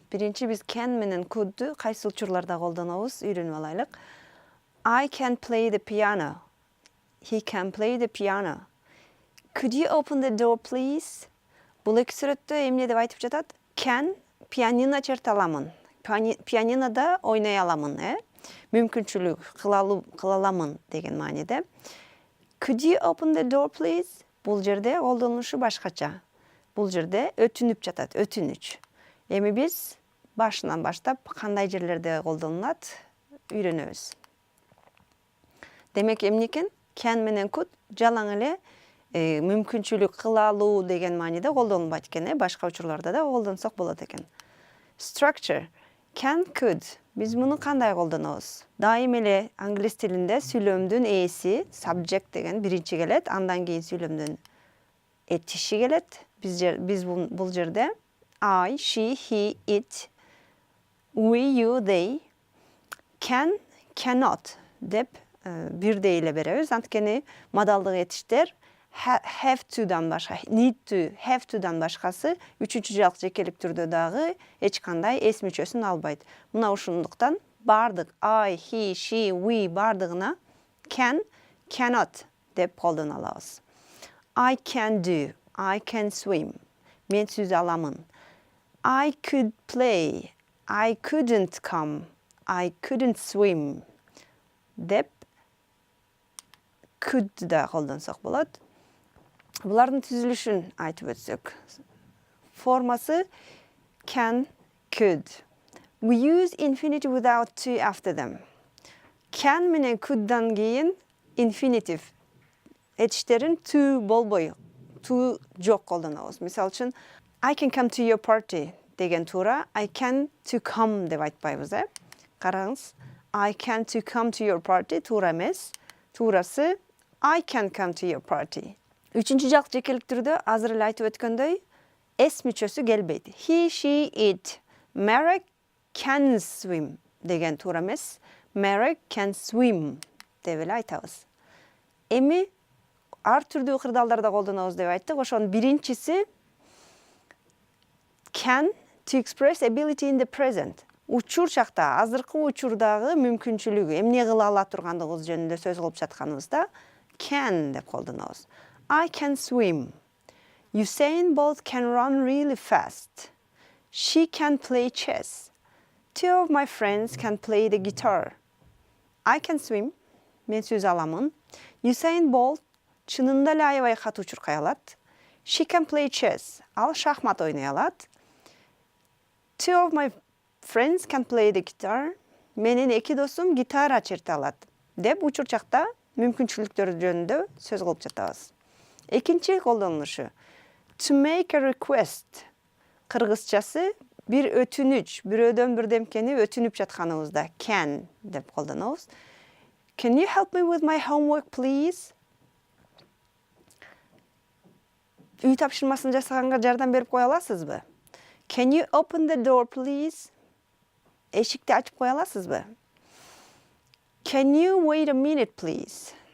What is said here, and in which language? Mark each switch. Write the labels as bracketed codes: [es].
[ky] Биринчи биз can менен could'ду кайсы учурларда колдонобуз үйрөнүп алайлык. [en] I can play the piano. He can play the piano. Could you open the door, please? [ky] Бул эки сүрөттө эмне деп айтып жатат? Can, пианино черте аламын. Пианинода ойной аламын, мүмкүнчүлүк кыла аламын деген мааниде. [en] Could you open the door, please? [ky] Бул жерде колдонушу башкача. Бул жерде өтүнүп жатат, өтүнүч. Эми биз башынан баштап кандай жерлерде колдонулат үйрөнөбүз. Демек эмне экен? Can менен could жалаң эле мүмкүнчүлүк кыла алуу деген мааниде колдонулбайт экен, башка учурларда да колдонсок болот экен. Structure. Can, could. Биз муну кандай колдонобуз? Дайым эле англис тилинде сүйлөмдүн ээси, subject деген биринчи келет, андан кийин сүйлөмдүн этиши келет. Биз бул жерде I, she, he, it, we, you, they, can, cannot деп бирдей эле беребиз. Анткени модалдык этиштер have to'дан башка, need to, have to'дан башкасы үчүнчү жалык жекелик түрдө дагы эч кандай эс мүчөсүн албайт. Мына ушундуктан бардык I, he, she, we бардыгына can, cannot деп колдоно алабыз. [en] I can do, I can swim. [ky] Мен сүзө аламын. [en] I could play, I couldn't come, I couldn't swim [ky] деп [en] could [ky] да колдонсок болот. Булардын түзүлүшүн айтып өтсөк. [en] Формасы can, could. We use infinitive without to after them. [ky] Can менен could'дан кийин infinitive этиштерин to болбой, to жок колдонобуз. Мисалы үчүн [en] I can come to your party [ky] деген туура [en] I can to come [ky] деп айтпайбыз, Караңыз. [en] I can to come to your party [ky] туура эмес. Туурасы [en] I can come to your party. [ky] Үчүнчү жалык жекелик түрдө азыр эле айтып өткөндөй S мүчөсү келбейт. [en] He, she, it. Marek can swim [ky] деген туура эмес. [en] Marek can swim [ky] деп эле айтабыз. Эми ар түрдүү кырдаалдарда колдонобуз деп айттык. Ошонун биринчиси [en] can to express ability in the present. [ky] Учур чакта, азыркы учурдагы мүмкүнчүлүгү, эмне кыла ала тургандыгыбыз жөнүндө сөз кылып жатканыбызда can деп колдонобуз. [en] I can swim. Usain Bolt can run really fast. She can play chess. Two of my friends can play the guitar. I can swim. [ky] Мен сүз аламын. Usain Bolt чынында эле аябай катуу чуркай алат. [en] She can play chess. [ky] Ал шахмат ойной алат. [en] Two of my friends can play the guitar. [ky] Менин эки досум гитара черте алат. Деп учур чакта мүмкүнчүлүктөр жөнүндө сөз кылып жатабыз. Экинчи колдонулушу. [en] To make a request. [ky] Кыргызчасы бир өтүнүч, бирөөдөн бирдемкени өтүнүп жатканыбызда can деп колдонобуз. [en] Can you help me with my homework, please? [ky] Үй тапшырмасын жасаганга жардам берип кое аласызбы? [en] Can you open the door, please? [ky] Эшикти ачып кое аласызбы? [en] Can you wait a minute, please?